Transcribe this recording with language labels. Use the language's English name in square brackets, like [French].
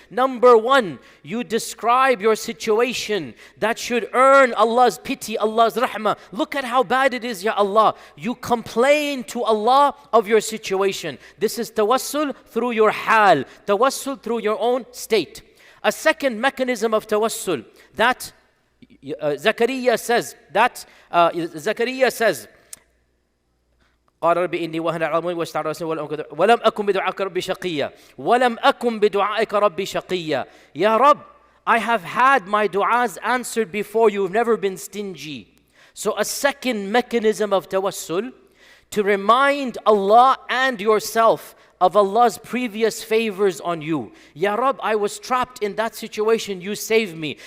[English] Number one, you describe your situation that should earn Allah's pity, Allah's rahmah. Look at how bad it is, Ya Allah. You complain to Allah of your situation. This is tawassul through your hal, tawassul through your own state. A second mechanism of tawassul that Zakaria says, [Arabic] قال ربي إني وهن العظم واشتعل رأسي ولم أكن بدعائك ربي شقيا ولم أكن بدعائك ربي شقيا. [English] Ya Rab, I have had my du'as answered before. You've never been stingy. So a second mechanism of tawassul, to remind Allah and yourself of Allah's previous favors on you. Ya Rab, I was trapped in that situation. You saved me.